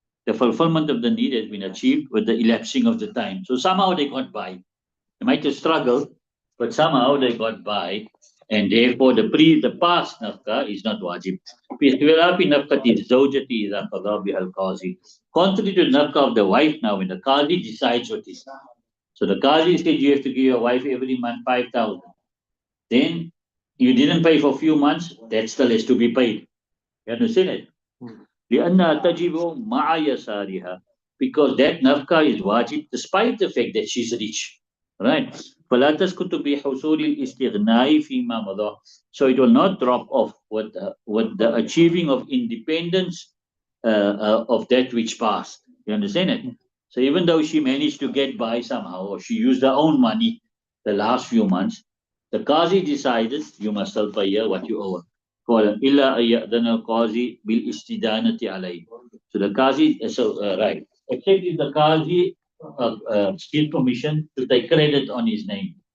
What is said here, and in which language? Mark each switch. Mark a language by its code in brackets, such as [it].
[en] The fulfillment of the need has been achieved with the elapsing of the time. So somehow they got by. They might have struggled, but somehow they got by, and therefore the past nafka is not wajib. [ar] باختلاف نفقة الزوجة إذا قضى بها القاضي. [en] Contrary to the nafka of the wife now, when the qadi decides what is. So the qadi said you have to give your wife every month 5,000. Then you didn't pay for a few months, that still has to be paid. You understand it? [ar] لأنها تجب مع يسارها, [en] because that nafka is wajib despite the fact that she's rich, right? [ar] فلا تسقط بحصول الاستغناء فيما مضى. [en] So it will not drop off with the achieving of independence of that which passed. You understand it? So even though she managed to get by somehow, or she used her own money the last few months, the Qazi decided you must still pay her what you owe her. [ar] قال إلا أن يأذن القاضي بالاستدانة عليه. [en] So the Qazi, right, except if the Qazi gives permission to take credit on his name.